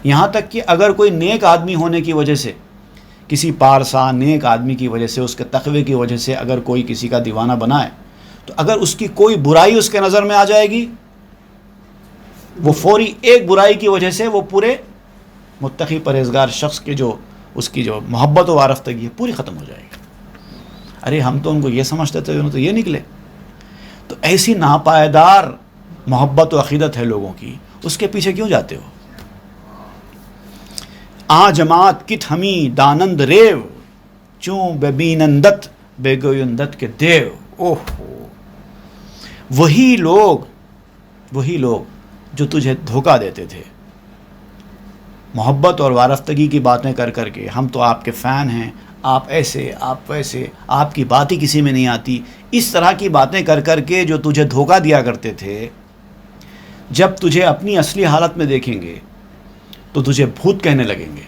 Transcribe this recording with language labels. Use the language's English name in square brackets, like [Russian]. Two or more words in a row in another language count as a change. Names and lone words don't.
[Urdu] یہاں تک کہ اگر کوئی نیک آدمی ہونے کی وجہ سے، کسی پارسا نیک آدمی کی وجہ سے، اس کے تقوی کی وجہ سے اگر کوئی کسی کا دیوانہ بنائے، تو اگر اس کی کوئی برائی اس کے نظر میں آ جائے گی، وہ فوری ایک برائی کی وجہ سے وہ پورے متقی پرہیزگار شخص کے جو اس کی جو محبت و وارفتگی ہے پوری ختم ہو جائے گی۔ ارے ہم تو ان کو یہ سمجھتے تھے، انہوں تو یہ نکلے۔ تو ایسی ناپائیدار محبت و عقیدت ہے لوگوں کی، اس کے پیچھے کیوں جاتے ہو؟ [Persian] آ جماعت کت ہمی دانند ریو چوں بے بینندت بے گویندت کے دیو۔ [Urdu] اوہ، وہی لوگ جو تجھے دھوکہ دیتے تھے محبت اور وارفتگی کی باتیں کر کر کے، ہم تو آپ کے فین ہیں، آپ ایسے، آپ ویسے، آپ کی بات ہی کسی میں نہیں آتی، اس طرح کی باتیں کر کر کے جو تجھے دھوکہ دیا کرتے تھے، جب تجھے اپنی اصلی حالت میں دیکھیں گے تو تجھے بھوت کہنے لگیں گے۔